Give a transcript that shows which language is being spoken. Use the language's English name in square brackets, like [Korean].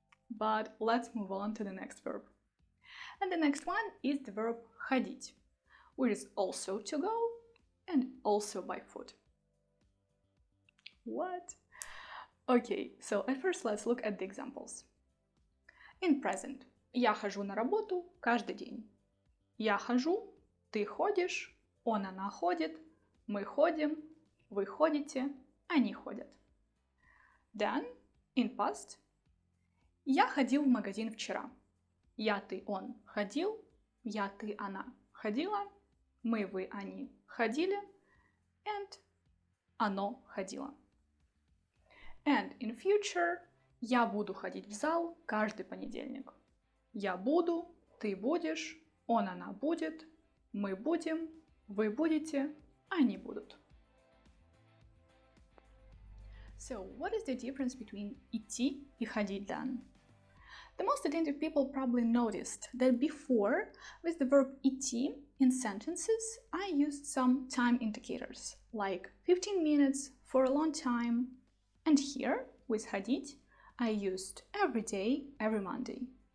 [English] But let's move on to the next verb. And the next one is the verb ходить, which is also to go and also by foot. What? Okay, so at first let's look at the examples. In present, [Russian] я хожу на работу каждый день. Я хожу, ты ходишь, он, она ходит, мы ходим, вы ходите, они ходят. [English] Then, in past, [Russian] я ходил в магазин вчера. Я, ты, он ходил, я, ты, она ходила, мы, вы, они ходили, and оно ходило. [English] And in future, [Russian] я буду ходить в зал каждый понедельник. Я буду, ты будешь, он, она будет, мы будем, вы будете, они будут. [English] So, what is the difference between идти и ходить then? The most attentive people probably noticed that before, with the verb идти in sentences, I used some time indicators, like 15 minutes for a long time, and here, with ходить, I used every day, every Monday.